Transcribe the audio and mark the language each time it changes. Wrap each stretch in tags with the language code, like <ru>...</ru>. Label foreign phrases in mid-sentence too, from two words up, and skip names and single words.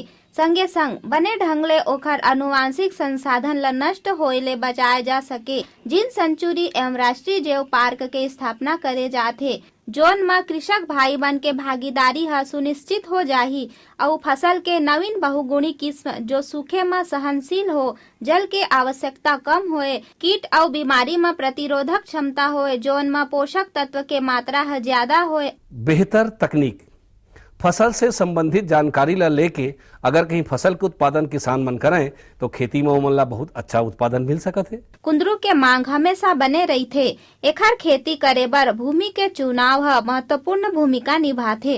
<hne>संगे संग बने ढंग ले ओखर अनुवांशिक संसाधन ला नष्ट होए ले बचाए जा सके। जीन सेंचुरी एवं राष्ट्रीय जैव पार्क के स्थापना करे जाथे, जोन में कृषक भाई बन के भागीदारी ह सुनिश्चित हो जाही और फसल के नवीन बहुगुणी किस्म जो सूखे में सहनशील हो, जल के आवश्यकता कम होए, कीट और बीमारी में प्रतिरोधक क्षमता होए, जोन में पोषक तत्व के मात्रा ह ज्यादा होए। बेहतर तकनीक फसल से संबंधित जानकारी ला लेके अगर कहीं फसल के उत्पादन किसान मन करें तो खेती में ओमन ला बहुत अच्छा उत्पादन मिल सकत है। कुंदरू के मांग हमेशा बने रही थे। एखर खेती करे बर भूमि के चुनाव ह महत्वपूर्ण भूमिका निभाथे।</hne>